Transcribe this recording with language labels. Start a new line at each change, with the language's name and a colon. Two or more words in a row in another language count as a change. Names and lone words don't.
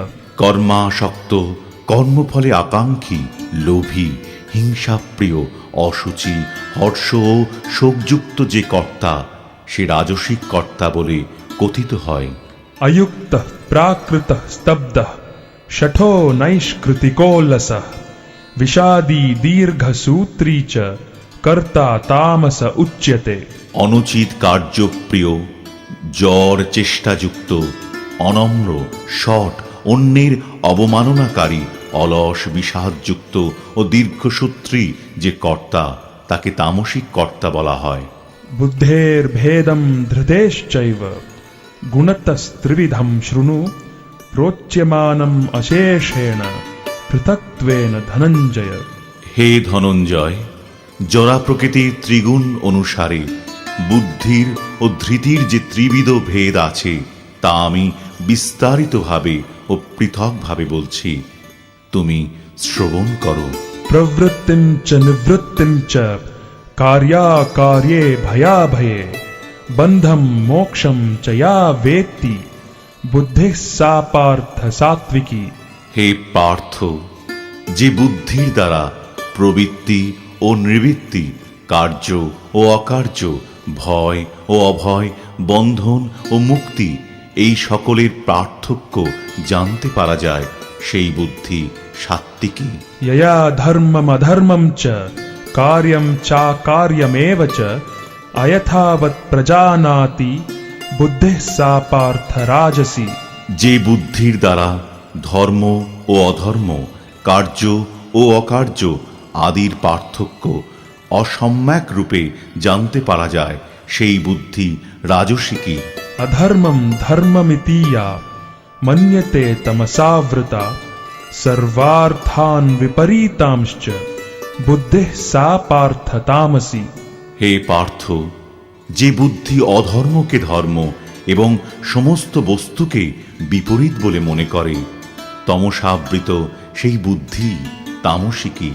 Bangla: কর্মাসক্ত, কর্মফলে আকাঙ্ক্ষী, লোভী, হিংসাপ্রিয়, অসুচি, হর্ষ ও শোকযুক্ত যে কর্তা সে রাজসিক কর্তা বলে কথিত হয়।
Sanskrit: अयुक्तः प्राकृतः स्तब्धः शठो नैष्कृतिको लसः विषादी दीर्घसूत्री च कर्ता तामस उच्यते।
Bangla: অনুচিত কার্যপ্রিয়, জ্বর চেষ্টাযুক্ত, অনম্র, শট, অন্যের অবমাননাকারী, অলস, বিষাদযুক্ত ও দীর্ঘসূত্রী যে কর্তা তাকে তামসিক কর্তা বলা হয়।
Sanskrit: बुद्धेर्भेदं धृतेश्चैव गुणतस्त्रिविधं शृणु प्रोच्यमानम् अशेषेण पृथक्त्वेन धनञ्जय।
Bangla: হে ধনঞ্জয়, জরা প্রকৃতির ত্রিগুণ অনুসারে বুদ্ধির ও ধৃতির যে ত্রিবিধ ভেদ আছে তা আমি বিস্তারিতভাবে ও পৃথকভাবে বলছি, তুমি শ্রবণ করো।
Sanskrit: प्रवृत्तिं च निवृत्तिं च कार्याकार्ये भयाभये बन्धं मोक्षं च या वेत्ति बुद्धिः सा पार्थ सात्विकी।
Bangla: হে পার্থ, যে বুদ্ধির দ্বারা প্রবৃত্তি ও নিবৃত্তি, কার্য ও অকার্য, ভয় ও অভয়, বন্ধন ও মুক্তি এই সকলের পার্থক্য জানতে পারা যায় সেই বুদ্ধি সাত্ত্বিকী।
Sanskrit: यया धर्मम् अधर्मं च कार्यं चाकार्यमेव च अयथावत् प्रजानाति बुद्धिः सा पार्थ राजसी।
Bangla: যে বুদ্ধির দ্বারা ধর্ম ও অধর্ম, কার্য ও অকার্য আদির পার্থক্য অসম্যক রূপে জানতে পারা যায় সেই বুদ্ধি রাজসিকী।
Sanskrit: अधर्मं धर्ममितीया मन्यते तमसावृता सर्वार्थान् विपरीतांश्च बुद्धिः सा पार्थ तामसी।
Bangla: হে পার্থ, যে বুদ্ধি অধর্মকে ধর্ম এবং সমস্ত বস্তুকে বিপরীত বলে মনে করে তমসাবৃত সেই বুদ্ধি তামসিকী।